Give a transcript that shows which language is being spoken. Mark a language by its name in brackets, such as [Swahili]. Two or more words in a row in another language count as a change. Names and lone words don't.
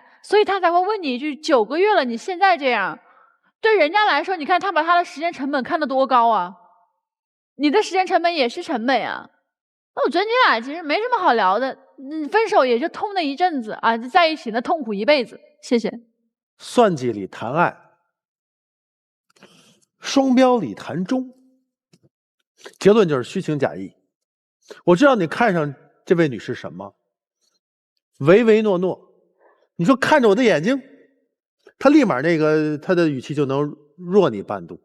[Chinese] 所以他才會問你一句：9個月了，你現在這樣，對人家來說，你看他把他的時間成本看得多高啊！你的時間成本也是成本啊。那我覺得你倆其實沒什麼好聊的，分手也就痛那一陣子啊，在一起那痛苦一輩子。謝謝。算計裡談愛，雙標裡談忠，結論就是虛情假意。我知道你看上這位女士什麼？唯唯諾諾。你說看着我的眼睛，他立馬他的語氣就能弱你半度。